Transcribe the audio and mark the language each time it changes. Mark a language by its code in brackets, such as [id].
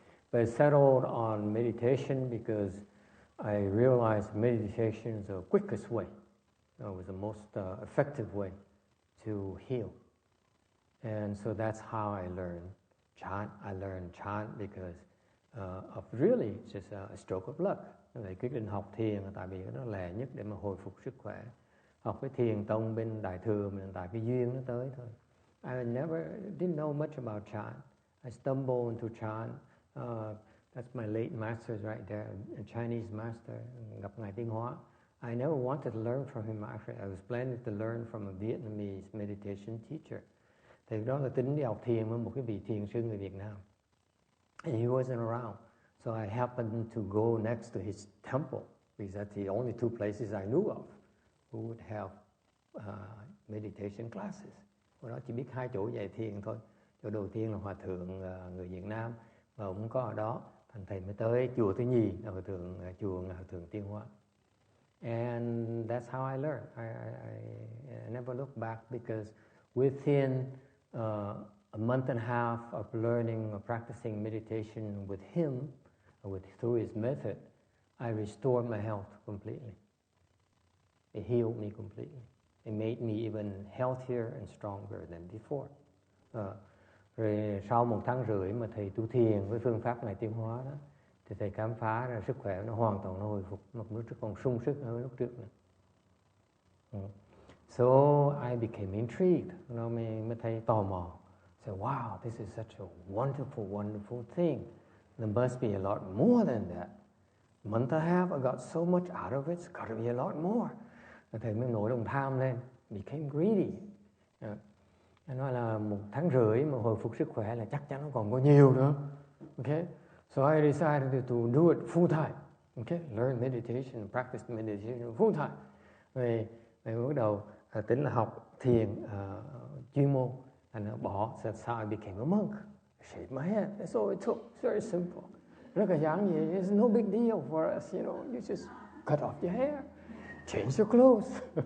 [en] But I settled on meditation because I realized meditation is the quickest way. It was the most effective way to heal. And so that's how I learned chant. I learned chant because of really just a stroke of luck. [vi] Thầy quyết định học thiền tại vì nó lẹ nhất để mà hồi phục sức khỏe. Học cái thiền tông bên Đại Thừa mình tại cái duyên nó tới thôi. [en] I didn't know much about chant. I stumbled into chant. That's my late masters right there, a Chinese master. [vi] Gặp Ngài Tiến Hóa. [en] I never wanted to learn from him actually. I was planning to learn from a Vietnamese meditation teacher. [vi] Thì đó là tính đi học thiền với một cái vị thiền sư người Việt Nam. [en] And he wasn't around. So I happened to go next to his temple because that's the only two places I knew of who would have meditation classes. [vi] Hồi đó chỉ biết hai chỗ dạy thiền thôi. Chỗ đầu tiên là Hòa Thượng người Việt Nam và ông không có ở đó. Thành thầy mới tới chùa thứ nhì là chùa Hòa Thượng Tiên Hóa. [en] And that's how I learned. I never looked back because within a month and a half of learning or practicing meditation with him, through his method, I restored my health completely. It healed me completely. It made me even healthier and stronger than before. [vi] Rồi sau 1 tháng rưỡi mà thầy tu thiền với phương pháp này tiến hóa đó, thì thầy khám phá ra sức khỏe nó hoàn toàn hồi phục, một lúc trước còn sung sức hơn lúc trước nữa. [en] So I became intrigued. [vi] Nó mới thấy tò mò. [en] So wow, this is such a wonderful, wonderful thing. There must be a lot more than that. A month and a half, I got so much out of it, it's got to be a lot more. [vi] Thầy mới nổi lòng tham lên, [en] became greedy. [vi] Anh nói là 1 tháng rưỡi mà hồi phục sức khỏe là chắc chắn nó còn có nhiều nữa. [en] Okay? So I decided to do it full time. Okay? Learn meditation, practice meditation full time. [vi] Rồi bắt đầu tính là học thiền chuyên môn. [en] And that's how I became a monk. I shaved my head. That's all it took. It's very simple. [vi] Rất là giản dị. [en] It's no big deal for us, you know. You just cut off your hair, change your clothes.